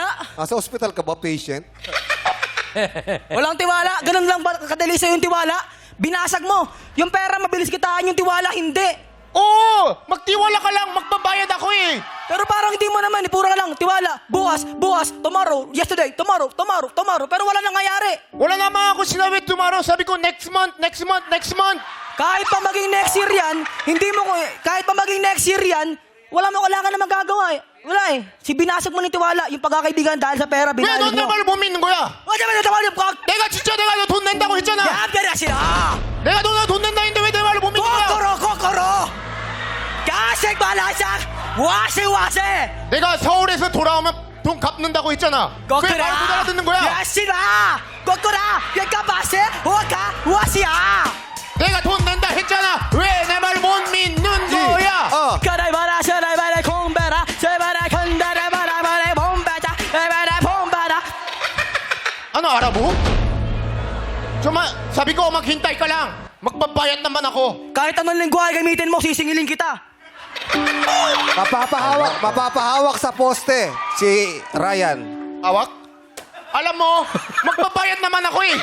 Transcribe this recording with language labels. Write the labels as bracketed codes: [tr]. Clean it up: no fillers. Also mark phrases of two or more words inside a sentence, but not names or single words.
[tl] Nasa ospital ka ba, patient? Walang tiwala? Ganun lang ba kadali sa'yo yung tiwala? Binasag mo. Yung pera, mabilis kitaan. Yung tiwala, hindi. Oo, magtiwala ka lang. Magbabayad ako eh. Pero parang hindi mo naman, puro ka lang. Tiwala. Bukas, [en] tomorrow, yesterday, tomorrow. [tl] Pero wala nangyayari. Wala naman ako sinabi tomorrow. Sabi ko [en] next month. [tl] Kahit pa maging [en] next year [tl] yan, kahit pa maging [en] next year [tl] yan, wala mo kailangan na magagawa eh. Wala eh. Si binasag mo ng tiwala, yung pagkakaibigan dahil sa pera, [ko] 왜 [tl] binasag [ko] 넌 [tl] mo. [ko] 내 말을 못 믿는 거야? 내가 진짜 내가 너 돈 낸다고 했잖아. 야별하시라. 내가 돈 낸다 했는데 왜 내 말을 못 믿는 거야? 거꾸로. 가색 말하자. 와세. 내가 서울에서 돌아오면 돈 갚는다고 했잖아. 왜 말 못 알아듣는 거야? 야시라. 거꾸라. 얘가 바세. 와시야. 내가 돈 낸다 했잖아. 왜 내 말 못 믿는 거야? 가라이 바라 셔라이 바라 공바라 제바라 건다라 바라 바라 bomba자 바라 bomba라. [tl] Ano, Arabo? Suma, sabi ko, maghintay ka lang. Magbabayad naman ako. Kahit anong lingwahe gamitin mo, sisingilin kita. Mapapahawak sa poste si Ryan. Awak? Alam mo, magbabayad naman ako eh.